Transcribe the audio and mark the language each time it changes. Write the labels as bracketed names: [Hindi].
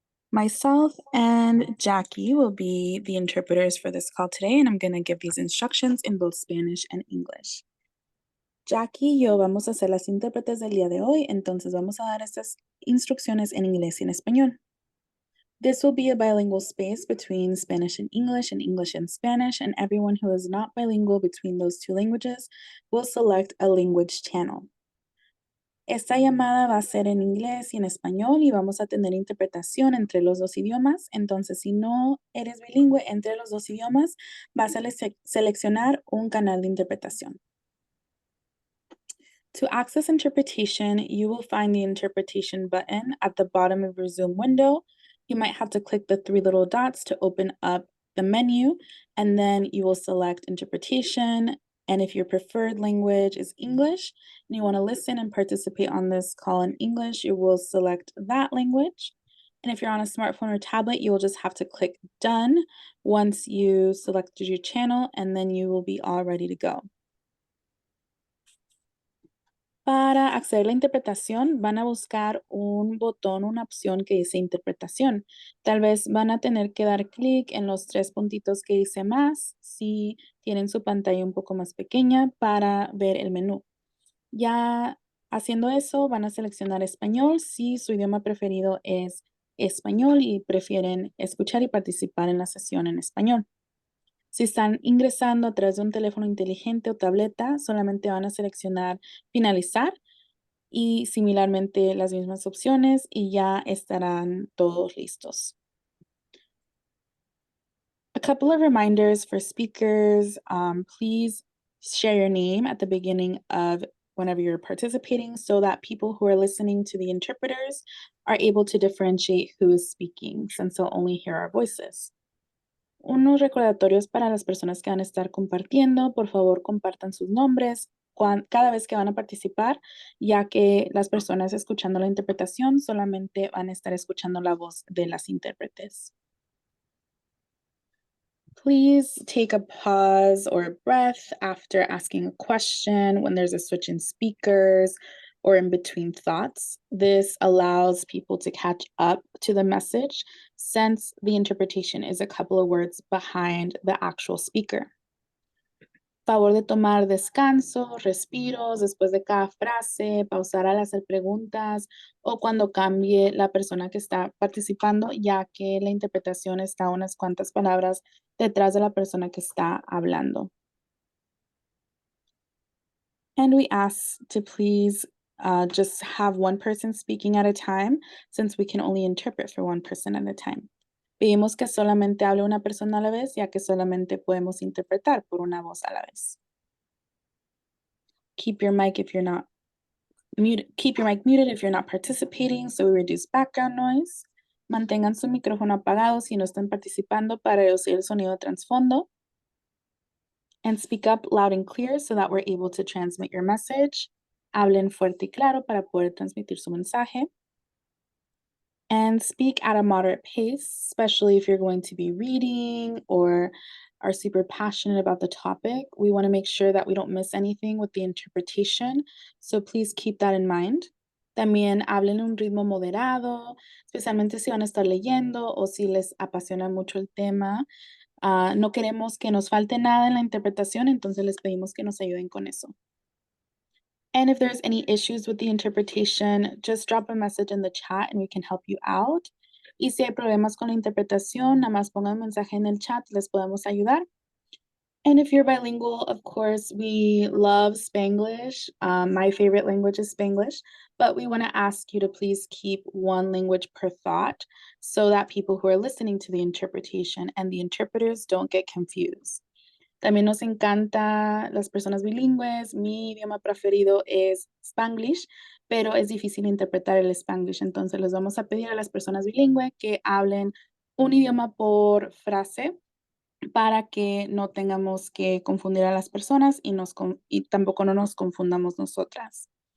[English] Myself and Jackie will be the interpreters for this call today, and I'm going to give these instructions in both Spanish and English. [Spanish] Jackie y yo vamos a ser las intérpretes del día de hoy, entonces vamos a dar estas instrucciones en inglés y en español. [English] This will be a bilingual space between Spanish and English and Spanish, and everyone who is not bilingual between those two languages will select a language channel. [Spanish] Esta llamada va a ser en inglés y en español y vamos a tener interpretación entre los dos idiomas. Entonces, si no eres bilingüe entre los dos idiomas, vas a seleccionar un canal de interpretación. [English] To access interpretation, you will find the interpretation button at the bottom of your Zoom window. You might have to click the three little dots to open up the menu, and then you will select interpretation. And if your preferred language is English and you want to listen and participate on this call in English, you will select that language. And if you're on a smartphone or tablet, you will just have to click done once you selected your channel, and then you will be all ready to go. [Spanish] Para acceder a la interpretación, van a buscar un botón, una opción que dice interpretación. Tal vez van a tener que dar clic en los tres puntitos que dice más si tienen su pantalla un poco más pequeña para ver el menú. Ya haciendo eso, van a seleccionar español si su idioma preferido es español y prefieren escuchar y participar en la sesión en español. Si están ingresando a través de un teléfono inteligente o tableta, solamente van a seleccionar finalizar y similarmente las mismas opciones y ya estarán todos listos. [English] A couple of reminders for speakers. Please share your name at the beginning of whenever you're participating so that people who are listening to the interpreters are able to differentiate who is speaking, since they'll only hear our voices. [Spanish] Unos recordatorios para las personas que van a estar compartiendo. Por favor, compartan sus nombres cada vez que van a participar, ya que las personas escuchando la interpretación solamente van a estar escuchando la voz de las intérpretes. [English] Please take a pause or a breath after asking a question when there's a switch in speakers or in between thoughts. This allows people to catch up to the message since the interpretation is a couple of words behind the actual speaker. [Spanish] Favor de tomar descansos, respiros después de cada frase, pausar al hacer preguntas o cuando cambie la persona que está participando, ya que la interpretación está unas cuantas palabras detrás de la persona que está hablando. [English] And we ask to please just have one person speaking at a time, since we can only interpret for one person at a time. [Spanish] Pedimos que solamente hable una persona a la vez, ya que solamente podemos interpretar por una voz a la vez. [English] Keep your mic if you're not muted. Keep your mic muted if you're not participating, so we reduce background noise. [Spanish] Mantengan su micrófono apagado si no están participando para reducir el sonido de trasfondo. [English] And speak up loud and clear so that we're able to transmit your message. [Spanish] Hablen fuerte y claro para poder transmitir su mensaje. [English] And speak at a moderate pace, especially if you're going to be reading or are super passionate about the topic. We want to make sure that we don't miss anything with the interpretation, so please keep that in mind. [Spanish] También hablen en un ritmo moderado, especialmente si van a estar leyendo o si les apasiona mucho el tema. No queremos que nos falte nada en la interpretación, entonces les pedimos que nos ayuden con eso. [English] And if there's any issues with the interpretation, just drop a message in the chat and we can help you out. [Spanish] Y si hay problemas con la interpretación, nada más pongan un mensaje en el chat, les podemos ayudar. [English] And if you're bilingual, of course, we love Spanglish. My favorite language is Spanglish, but we want to ask you to please keep one language per thought so that people who are listening to the interpretation and the interpreters don't get confused. [Spanish] También nos encanta las personas bilingües. Mi idioma preferido es Spanglish, pero es difícil interpretar el Spanglish. Entonces les vamos a pedir a las personas bilingües que hablen un idioma por frase para que no tengamos que confundir a las personas y tampoco no nos confundamos nosotras.